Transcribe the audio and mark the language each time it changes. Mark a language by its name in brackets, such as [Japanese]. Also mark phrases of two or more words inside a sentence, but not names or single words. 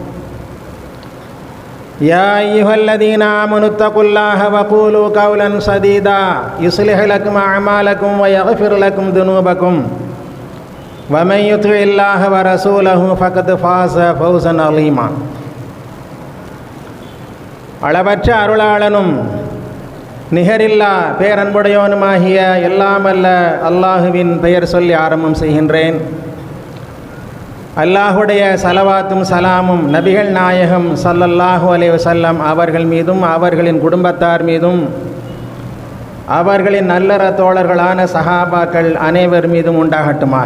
[Arabic] يا أيها الذين آمنوا اتقوا الله وقولوا قولا سديدا يصلح لكم أعمالكم ويغفر لكم ذنوبكم ومن يطع الله ورسوله فقد فاز فوزا عظيما. [Tamil] அளவற்ற அருளாளனும் நிகரில்லா பேரன்புடையோனுமாகிய எல்லாமல்ல அல்லாஹுவின் பெயர் சொல்லி ஆரம்பம் செய்கின்றேன். அல்லாஹுடைய சலவாத்தும் சலாமும் நபிகள் நாயகம் [Arabic] صلى الله عليه وسلم [Tamil] அவர்கள் மீதும் அவர்களின் குடும்பத்தார் மீதும் அவர்களின் நல்லற தோழர்களான சஹாபாக்கள் அனைவர் மீதும் உண்டாகட்டுமாக.